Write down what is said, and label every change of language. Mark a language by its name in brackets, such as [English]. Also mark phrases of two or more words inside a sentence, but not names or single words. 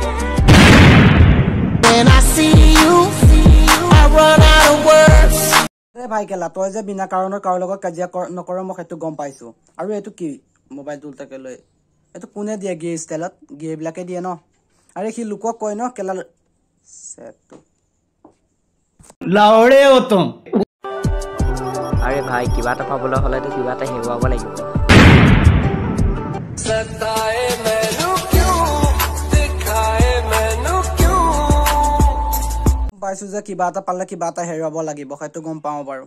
[Assamese] ভাই কেলা তই যে বিনা কাৰণত কাৰো লগত কাজিয়া নকৰ মই সেইটো গম পাইছো। আৰু এইটো কি মোবাইলটো উল্টাকে লৈ, এইটো কোনে দিয়ে? গিয়ে ষ্টাইলত গিয়ে বিলাকে দিয়ে ন। আৰে সি লোকক কয় ন কেলা [Hindi] लाओड़े हो तुम। [Assamese] আৰে ভাই কিবা এটা পাবলৈ হ'লেতো কিবা এটা হেৰুৱাব লাগিব। পাইছো যে কিবা এটা পালে কিবা এটা হেৰুৱাব লাগিব, সেইটো গম পাওঁ বাৰু।